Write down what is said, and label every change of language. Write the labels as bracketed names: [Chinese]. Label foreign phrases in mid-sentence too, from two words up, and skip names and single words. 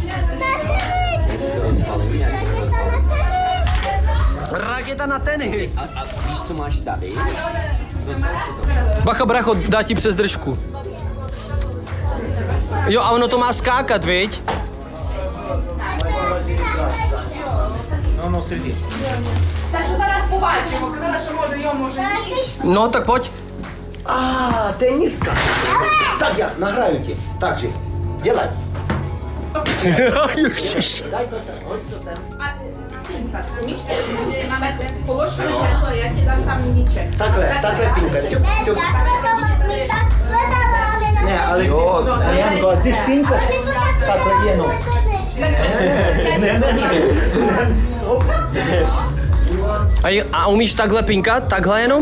[Czech] Raketa na tenis. A víš, co máš tady? Bacha, bracho, dá ti přes držku. Jo, a ono to má skákat, viď? No, sedí. [Ukrainian] Так що зараз побачимо, казала, що може його, може ні. [Czech] No, tak pojď. [Russian] Теннистка. Так, я награю тебе. Так же. Делай. [Czech] Ježiš. [Ukrainian] Дай то [Czech] sem. Hoď to sem. Máme položku světlo, já ti dám tam míček. Takhle pinka. Ťup, ťup. Ne, ale jo, Arianko, a ty špinkaš takhle jenom. A umíš takhle pinkat? Takhle jenom?